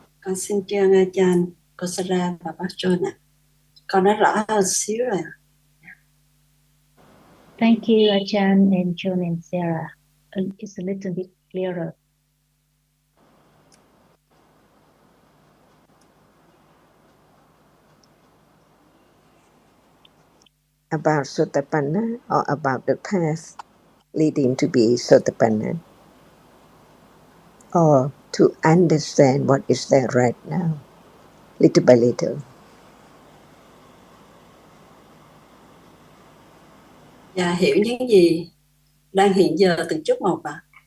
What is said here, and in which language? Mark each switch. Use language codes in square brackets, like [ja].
[vi] Con xin trân Ajahn, cô Sarah và bác John ạ. Con đã rõ hơn xíu rồi. [en] Thank you, Ajahn and John and Sarah. It's a little bit clearer. About Sotapanna or about the path leading to be Sotapanna, or to understand what is there right now, little by little. [vi] Dạ, hiểu những gì đang hiện giờ từng chút một ạ.